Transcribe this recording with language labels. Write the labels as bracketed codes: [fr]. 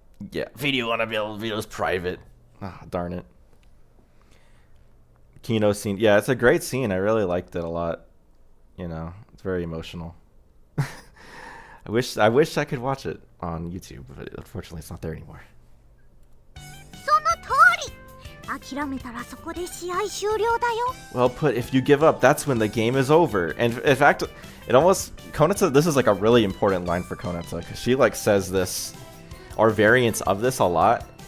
[en] Yeah, video unavailable. Video's private. Ah, darn it. Kino scene. Yeah, it's a great scene. I really liked it a lot. You know, it's very emotional. I wish I could watch it on YouTube, but unfortunately it's not there anymore. [ja] その通り。諦めたらそこで試合終了だよ。 [en] Well put, if you give up, that's when the game is over. And in fact, it almost, Konata, this is like a really important line for Konata, because she like says this, or variants of this a lot.